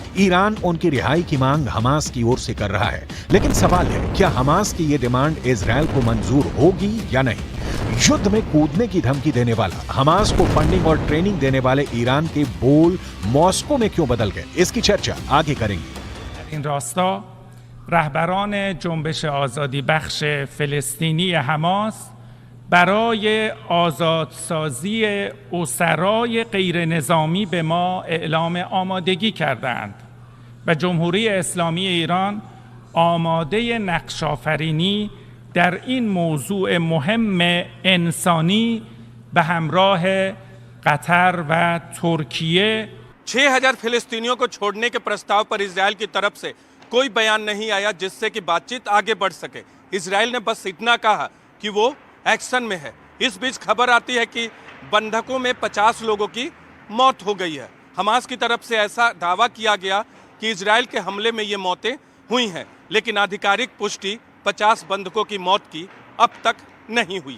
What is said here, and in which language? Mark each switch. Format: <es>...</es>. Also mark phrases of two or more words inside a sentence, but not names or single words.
<hi>ईरान उनकी रिहाई की मांग हमास की ओर से कर रहा है, लेकिन सवाल है क्या हमास की ये डिमांड इजराइल को मंजूर होगी या नहीं। युद्ध में कूदने की धमकी देने वाला, हमास को फंडिंग और ट्रेनिंग देने वाले ईरान के बोल मॉस्को में क्यों बदल गए, इसकी चर्चा आगे करेंगे।</hi> <fa>این راستا رهبران جنبش آزادی بخش فلسطینی حماس برای آزادسازی اسرای غیر نظامی به ما اعلام آمادگی کردند و جمهوری اسلامی ایران آماده نقش‌آفرینی در این موضوع مهم انسانی به همراه قطر و ترکیه</fa> <hi>6000 फिलिस्तीनियों को छोड़ने के प्रस्ताव पर इजराइल की तरफ से कोई बयान नहीं आया जिससे कि बातचीत आगे बढ़ सके। इजराइल ने बस इतना कहा कि वो एक्शन में है। इस बीच खबर आती है कि बंधकों में 50 लोगों की मौत हो गई है। हमास की तरफ से ऐसा दावा किया गया कि इजराइल के हमले में ये मौतें हुई हैं, लेकिन आधिकारिक पुष्टि 50 बंधकों की मौत की अब तक नहीं हुई।</hi>